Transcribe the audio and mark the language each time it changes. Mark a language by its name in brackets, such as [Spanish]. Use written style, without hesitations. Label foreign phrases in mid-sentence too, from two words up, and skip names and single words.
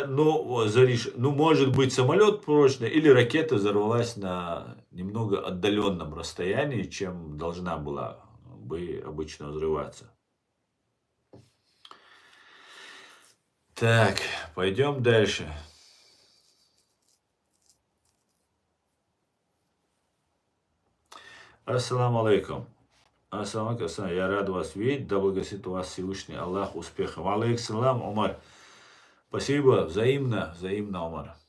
[Russian] Ну, может быть, самолет прочный, или ракета взорвалась на немного отдаленном расстоянии, чем должна была бы обычно взрываться. Так, пойдем дальше. [Arabic] السلام عليكم. السلام عليكم. [Russian] Я рад вас видеть. Да благословит вас Всевышний Аллах успехом. Алейкум, Умар. Спасибо. Взаимно, Умар.